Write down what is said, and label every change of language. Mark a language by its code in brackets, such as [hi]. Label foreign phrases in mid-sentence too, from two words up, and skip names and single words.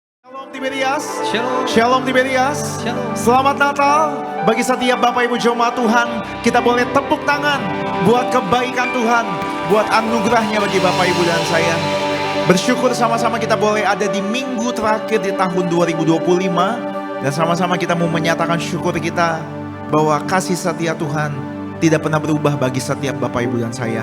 [id] Shalom Tiberias. Shalom. Shalom Tiberias. Shalom. Selamat Natal bagi setiap Bapak Ibu jemaat Tuhan. Kita boleh tepuk tangan buat kebaikan Tuhan, buat anugerahnya bagi Bapak Ibu dan saya. Bersyukur sama-sama kita boleh ada di minggu terakhir di tahun 2025. Dan sama-sama kita mau menyatakan syukur kita bahwa kasih setia Tuhan tidak pernah berubah bagi setiap Bapak Ibu dan saya.